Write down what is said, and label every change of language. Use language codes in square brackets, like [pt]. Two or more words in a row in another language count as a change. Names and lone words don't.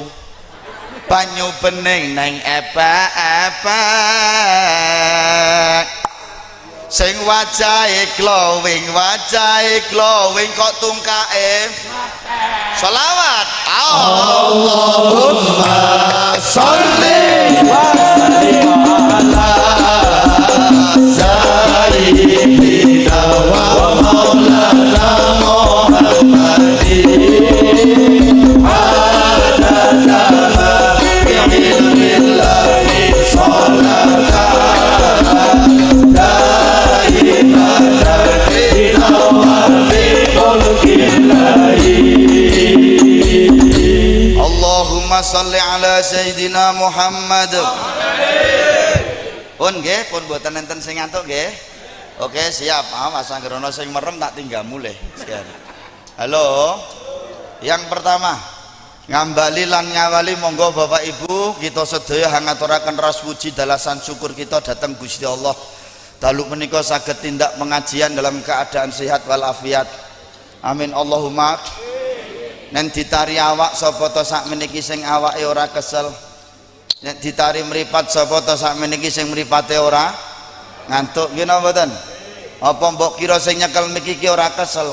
[jv] Banyu bening nang epek sing wajahe glowing kok tungkae sholawat. [ar] اللهم صل وسلم على سيدنا ومولانا محمد عدد ما في علم الله صلاة دائمة بدوام ملك الله. اللهم صل على سيدنا محمد. [jv] Pun nggih, pun mboten enten sing ngantuk nggih. Oke, siap. Awas anggerono sing merem tak tinggal mulih. Sekian. Halo. [id] Yang pertama, [jv] ngambali lan nyawali monggo Bapak Ibu kita sedaya hangaturaken ras puji dalasan syukur kita datang Gusti Allah. Dalu menika saged tindak pengajian [id] dalam keadaan sehat walafiat. [ar] آمين اللهم. [jv] Nen ditari awak sapa to sakmeniki sing awake ora kesel. Nek ditari mripat sapa to sakmeniki sing mripate ora ngantuk nggih napa mboten? Apa mbok kira sing nyekel miki ora kesel?